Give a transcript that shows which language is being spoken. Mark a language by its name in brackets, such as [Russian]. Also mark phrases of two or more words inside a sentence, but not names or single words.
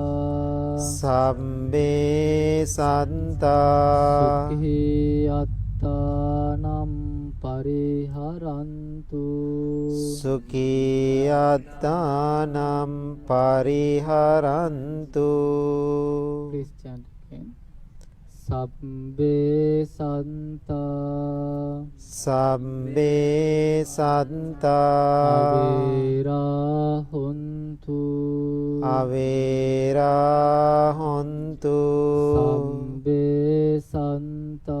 [Pali] sabbe santa sukhi attanam pariharantu sukhi attanam pariharantu. [English] Please chant again. [Pali] Sabbe santa sabbe santa avera hontu avera hontu sabbe santa